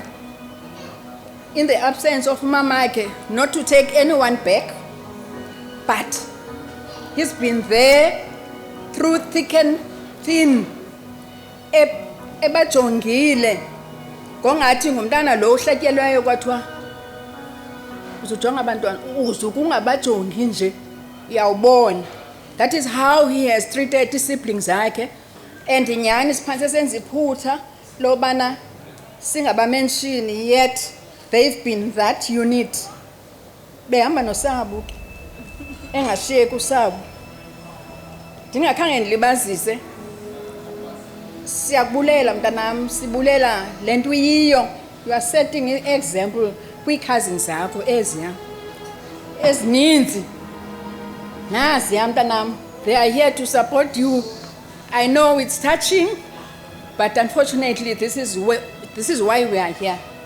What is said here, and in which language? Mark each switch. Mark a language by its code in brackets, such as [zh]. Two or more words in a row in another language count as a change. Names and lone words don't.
[en] In the absence of mamake, not to take anyone back, but he's been there through thick and thin. [xh] Ebajongile ngongathi ngumntana lo uhlatyelwayo kwathiwa uzojonga abantwana uzokungabajongi nje uyawubona. [en] That is how he has treated the siblings zakhe. [xh] And nyani siphanse senza iphutha lobana singabamention, [en] yet they've been that unit. [xh] Behamba noSabu engashiyeki uSabu. Ndingakhange ndilibazise, siyakubulela mntanam, sibulela lento uyiyo. [en] You are setting an example [xh] kwi-cousins zakho eziya ezininzi. Naziya mntanam, [en] they are here to support you. I know it's touching, but unfortunately this is why we are here.